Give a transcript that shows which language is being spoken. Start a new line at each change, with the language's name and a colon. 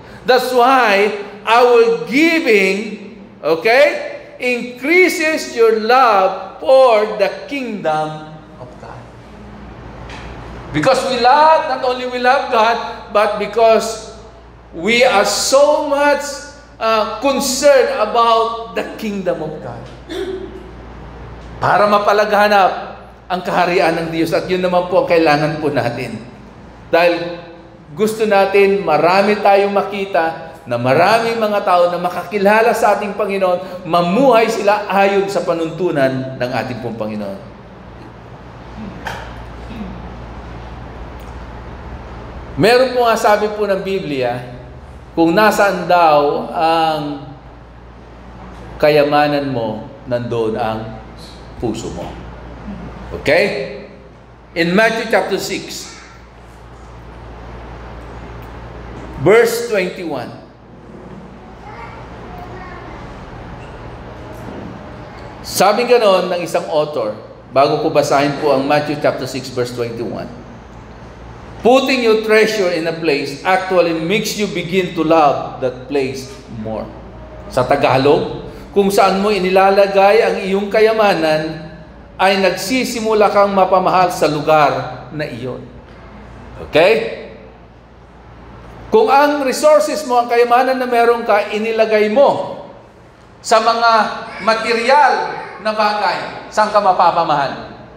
English: That's why our giving, increases your love for the kingdom of God. Because we love, not only we love God, but because we are so much concerned about the kingdom of God.
Filipino: Para mapalaganap ang kaharian ng Diyos. At yun naman po ang kailangan po natin. Dahil gusto natin marami tayong makita na maraming mga tao na makakilala sa ating Panginoon, mamuhay sila ayon sa panuntunan ng ating pong Panginoon. Meron po nga sabi po ng Biblia, kung nasaan daw ang kayamanan mo, nandoon ang puso mo. Okay?
English: In Matthew chapter 6, verse 21.
Filipino: Sabi ganon ng isang author, bago ko basahin po ang Matthew chapter 6 verse 21.
English: Putting your treasure in a place actually makes you begin to love that place more.
Filipino: Sa Tagalog, kung saan mo inilalagay ang iyong kayamanan, ay nagsisimula kang mapamahal sa lugar na iyon. Okay? Kung ang resources mo, ang kayamanan na meron ka, inilagay mo sa mga material na bagay, saan ka mapapamahal?